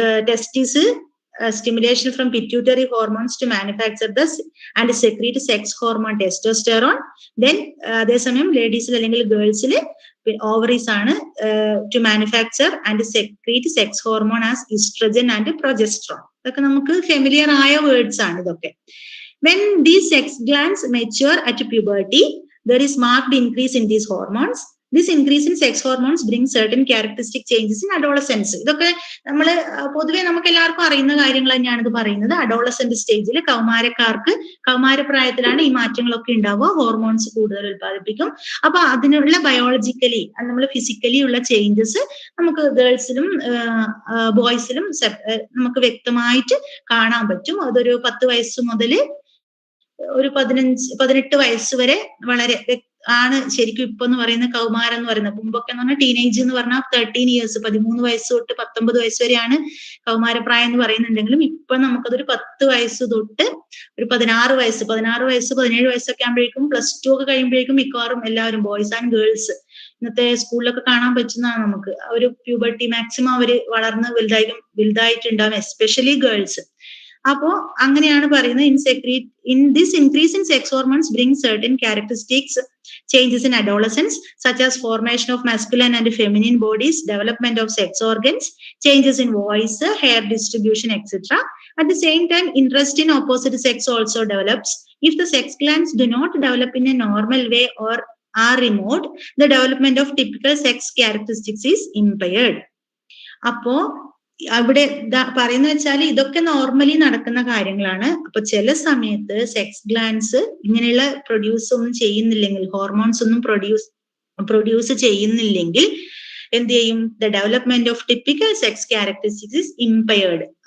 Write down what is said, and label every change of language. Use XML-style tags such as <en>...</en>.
<en>Testes stimulation from pituitary hormones to manufacture the and secrete sex hormone testosterone. Then</en> <ml>അതേസമയം ലേഡീസിൽ അല്ലെങ്കിൽ ഗേൾസിൽ ovaries ആണ്</ml> <en>To manufacture and secrete sex hormone as estrogen and progesterone.</en> <ml>ഇതൊക്കെ നമുക്ക് familiar ആയ words ആണ് ഇതൊക്കെ.</ml> <en>When these sex glands mature at puberty, there is marked increase in these hormones. This increase in sex hormones brings certain characteristic changes in adolescence.</en> <ml>ഇതൊക്കെ നമ്മൾ പൊതുവെ നമുക്ക് എല്ലാവർക്കും അറിയുന്ന കാര്യങ്ങൾ തന്നെയാണ് ഇത് പറയുന്നത്. അഡോളസെന്റ് സ്റ്റേജിൽ കൗമാരപ്രായത്തിലാണ് ഈ മാറ്റങ്ങളൊക്കെ ഉണ്ടാവുക. ഹോർമോൺസ് കൂടുതൽ ഉത്പാദിപ്പിക്കും. അപ്പൊ അതിനുള്ള ബയോളജിക്കലി നമ്മൾ ഫിസിക്കലി ഉള്ള ചേഞ്ചസ് നമുക്ക് ഗേൾസിലും ബോയ്സിലും നമുക്ക് വ്യക്തമായിട്ട് കാണാൻ പറ്റും. അതൊരു 10 വയസ്സ് മുതൽ ഒരു 18 വയസ്സ് വരെ വളരെ ആണ് ശരിക്കും ഇപ്പൊ എന്ന് പറയുന്ന കൗമാരം എന്ന് പറയുന്നത്. മുമ്പൊക്കെ എന്ന് പറഞ്ഞാൽ ടീനേജ് എന്ന് പറഞ്ഞാൽ 13 ഇയേഴ്സ് 13 വയസ്സ് തൊട്ട് 19 വയസ്സ് വരെയാണ് കൗമാരപ്രായം എന്ന് പറയുന്നുണ്ടെങ്കിലും ഇപ്പൊ നമുക്കതൊരു 10 വയസ്സ് തൊട്ട് ഒരു 16 വയസ്സ് 17 വയസ്സൊക്കെ ആകുമ്പോഴേക്കും +2 ഒക്കെ കഴിയുമ്പോഴേക്കും മിക്കവാറും എല്ലാവരും ബോയ്സ് ആൻഡ് ഗേൾസ് ഇന്നത്തെ സ്കൂളിലൊക്കെ കാണാൻ പറ്റുന്നതാണ് നമുക്ക്. ഒരു പ്യൂബർട്ടി മാക്സിമം അവര് വളർന്ന് വലുതായിട്ടുണ്ടാവും, എസ്പെഷ്യലി ഗേൾസ്. അപ്പോ അങ്ങനെയാണ് പറയുന്നത്.</ml> <en>in this increase in sex hormones brings certain characteristics changes in adolescence, such as formation of masculine and feminine bodies, development of sex organs, changes in voice, hair distribution, etc. At the same time, interest in opposite sex also develops. If the sex glands do not develop in a normal way or are removed, the development of typical sex characteristics is impaired.</en> <ml>അപ്പോ അവിടെ പറയുന്ന വെച്ചാൽ ഇതൊക്കെ normally നടക്കുന്ന കാര്യങ്ങളാണ്. അപ്പൊ ചില സമയത്ത് സെക്സ് ഗ്ലാൻസ് ഇങ്ങനെയുള്ള പ്രൊഡ്യൂസ് ഒന്നും ചെയ്യുന്നില്ലെങ്കിൽ, ഹോർമോൺസ് ഒന്നും പ്രൊഡ്യൂസ് ചെയ്യുന്നില്ലെങ്കിൽ എന്ത് ചെയ്യും?</ml> <en>The development of typical sex characteristics is impaired.</en>